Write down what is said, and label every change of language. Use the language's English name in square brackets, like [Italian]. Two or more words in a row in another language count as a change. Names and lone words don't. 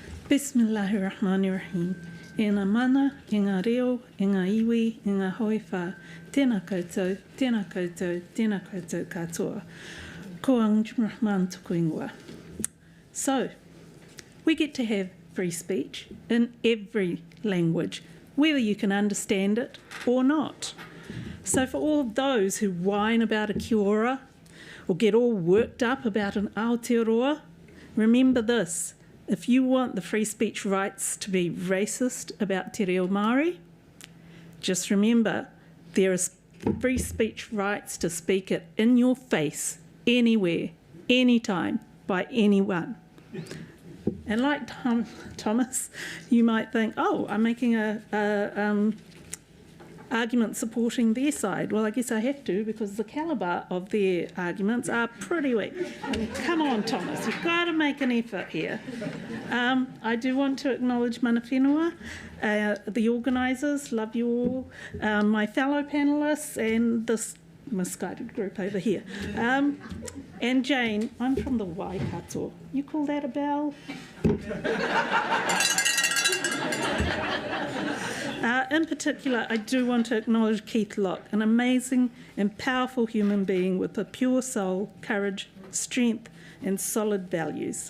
[Arabic] Bismillahirrahmanirrahim. [Māori] E ngā mana, e ngā reo, e ngā iwi, e ngā hoiwha. Tēnā koutou, tēnā koutou, tēnā koutou katoa. Ko Anjum Rahman tuku ingoa. [English] So, we get to have free speech in every language, whether you can understand it or not. So for all of those who whine about a [Māori] kia ora [English] or get all worked up about an Aotearoa, remember this. If you want the free speech rights to be racist about [Māori] te reo Māori, [English] just remember there is free speech rights to speak it in your face, anywhere, anytime, by anyone. And like Thomas, you might think, oh, I'm making a argument supporting their side. Well, I guess I have to, because the calibre of their arguments are pretty weak. Come on, Thomas, you've got to make an effort here. I do want to acknowledge [Māori] mana whenua, [English] the organisers, love you all, my fellow panellists, and this misguided group over here. And Jane, I'm from the Waikato. You call that a bell? In particular, I do want to acknowledge Keith Locke, an amazing and powerful human being with a pure soul, courage, strength, and solid values.